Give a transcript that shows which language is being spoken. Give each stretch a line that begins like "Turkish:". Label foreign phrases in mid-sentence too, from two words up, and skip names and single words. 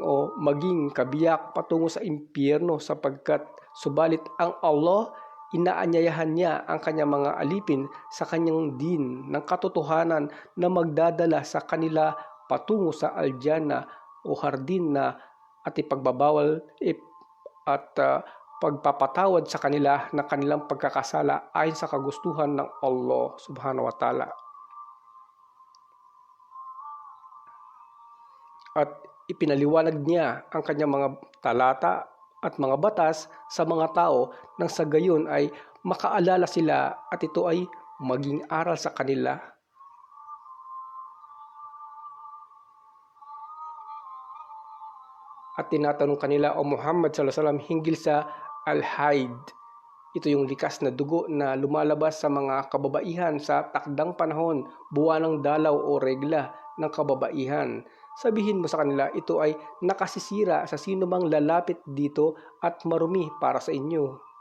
Filipino: o maging kabiyak patungo sa impyerno, sapagkat subalit ang Allah, inaanyayahan niya ang kanyang mga alipin sa kanyang din ng katotohanan na magdadala sa kanila patungo sa aljana o hardin na at ipagbabawal at pagpapatawad sa kanila ng kanilang pagkakasala ayon sa kagustuhan ng Allah
Arabic: سبحانه وتعالى.
Filipino: At ipinaliwanag niya ang kanyang mga talata at mga batas sa mga tao nang sa gayon ay makaalala sila at ito ay maging aral sa kanila. At tinatanong kanila, o Muhammad
Arabic: صلى الله عليه وسلم,
Filipino: hinggil sa al-haid. Ito yung likas na dugo na lumalabas sa mga kababaihan sa takdang panahon, buwanang dalaw o regla ng kababaihan. Sabihin mo sa kanila, ito ay nakasisira sa sino mang lalapit dito at marumi para sa inyo.